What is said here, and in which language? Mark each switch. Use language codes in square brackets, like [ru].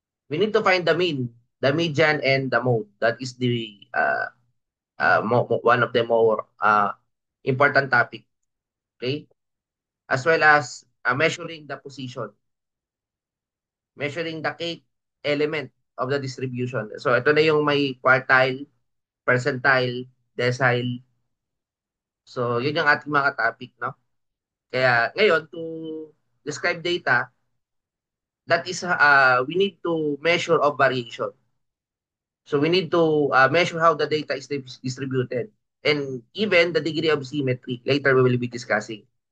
[en] We need to find the mean, the median, and the mode. That is the one of the more important topic. Okay, as well as measuring the position, measuring the kth element of the distribution. So [tl] ito na yung may quartile, percentile, decile. So yun yung ating mga topic, no? Kaya ngayon [en] to describe data, that is we need to measure of variation. So we need to measure how the data is distributed and even the degree of symmetry. Later we will be discussing.